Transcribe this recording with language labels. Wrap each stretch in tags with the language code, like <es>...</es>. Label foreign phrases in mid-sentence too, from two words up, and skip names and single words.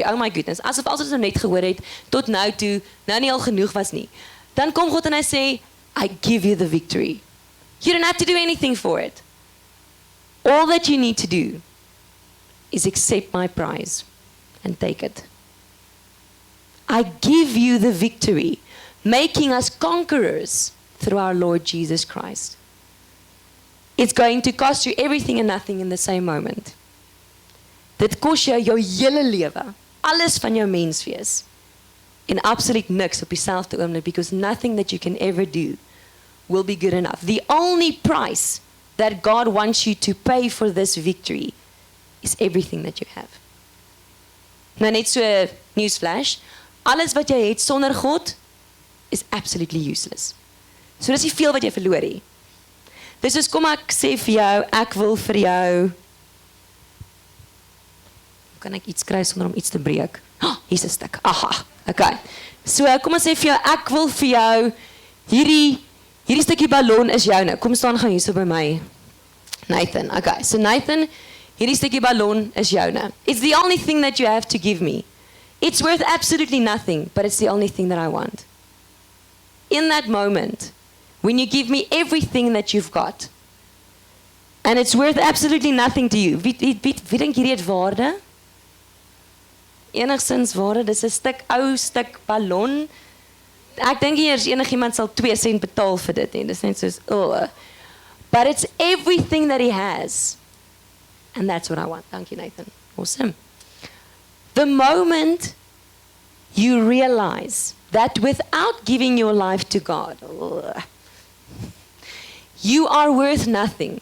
<en>Oh my goodness,</en> <af>asof ons nou net gehoor het, tot nou toe, nou nie al genoeg was nie. Dan kom God en hy sê,</af> <en>I give you the victory. You don't have to do anything for it. All that you need to do is accept my prize and take it. I give you the victory, making us conquerors through our Lord Jesus Christ. It's going to cost you everything and nothing in the same moment.</en> <af>Dit kos jou hele lewe, alles van jou menswees. en absoluut niks op dieselfde oomblik,</af> <en>because nothing that you can ever do will be good enough. The only price that God wants you to pay for this victory is everything that you have.</en> <af>Nou net so 'n newsflash, alles wat jy het sonder God is</af> <en>absolutely useless.</en> <af>So dis nie veel wat jy verloor het. Dis soos kom ek sê vir jou, ek wil vir jou, kan ek iets kry sonder om iets te breek? Hier's 'n stuk. Aha. Okay. So kom ons sê vir jou, ek wil vir jou hierdie stukkie ballon is joune. Kom staan gaan hierso by my. Nathan. Okay. So Nathan, hierdie stukkie ballon is joune.</af> <en>It's the only thing that you have to give me. It's worth absolutely nothing, but it's the only thing that I want. In that moment, when you give me everything that you've got, and it's worth absolutely nothing to you,</en> <af>wie dink hierdie het waarde? Enigstens waarde, dis 'n ou stuk ballon. Ek dink nie eers enigiemand sal 2 sent betaal vir dit nie. Dis net soos,</af> <en>but it's everything that he has. And that's what I want. Thank you, Nathan. Awesome. The moment you realize that without giving your life to God, you are worth nothing.</en>